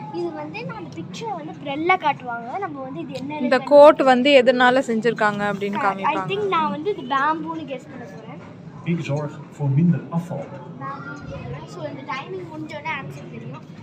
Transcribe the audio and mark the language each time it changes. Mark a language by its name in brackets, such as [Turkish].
[Tamil] இது வந்து நான் அந்த பிக்சரை வந்து ப்ரெல்ல காட்டுவாங்க. நம்ம வந்து இது என்ன இந்த கோட் வந்து எதனால செஞ்சிருக்காங்க அப்படின்னு காமிப்பாங்க. [English] I think [Tamil] நான் வந்து இது பேம்பூன்னு கெஸ் பண்ண போறேன். [Dutch] Ik zorg voor minder afval. [Tamil] So இந்த டைமிங் முடிஞ்சோடனே ஆன்சர் தெரியும்.